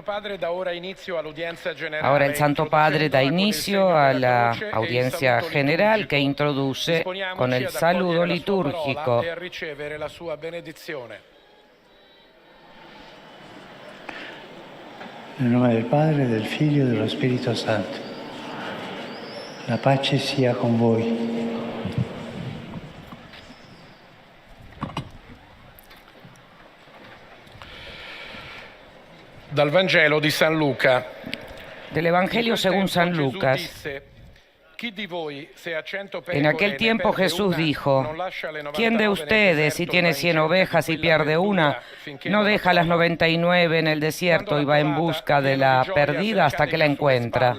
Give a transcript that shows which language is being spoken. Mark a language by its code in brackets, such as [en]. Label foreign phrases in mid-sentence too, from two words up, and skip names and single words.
[es] Ahora el Santo Padre da inicio a la audiencia general que introduce con el saludo litúrgico. [it] Nel nome del Padre, del Figlio e dello Spirito Santo. La pace sia con voi. Dal Vangelo di San Luca. [es] Del Evangelio según San Lucas. En aquel tiempo Jesús dijo: ¿Quién de ustedes, si tiene 100 ovejas y pierde una, no deja las 99 en el desierto y va en busca de la perdida hasta que la encuentra?